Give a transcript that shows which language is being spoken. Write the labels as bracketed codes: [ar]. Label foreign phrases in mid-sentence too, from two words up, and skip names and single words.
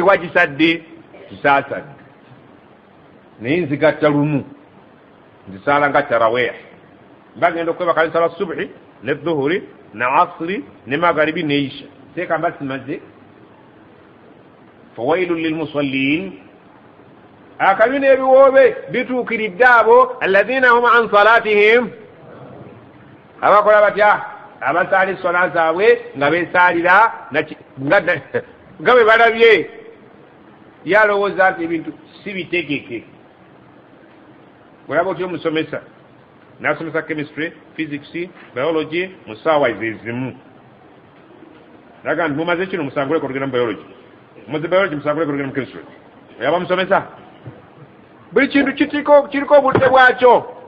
[lg] wagisadde kisaasadde naye nzigatta lumu nzisaala nga taraweeh mbagenda okwebaka nsala subuhi ne dhuhuri ne asiri ne magaribi ne isha seeka mba simaze [ar] فويل للمصلين [lg] akabi n'ebiwoobe bituukiridde abo [ar] الذين هم عن صلاتهم [lg] abakola batya abasaala essola zaabwe nga beesaalira nga bwe balabye yalowooza nti ebintu si bitegeke olaba otya omusomesa n'asomesa [en] chemistry physics biology [lg] mu ssaawa ezezimu naga nti mumaze kino musanguleko tugenda mu biology mumaze biology musanguleko tugenda mu chemistry oyaba musomesa buli kintu kiriko obudde bwakyo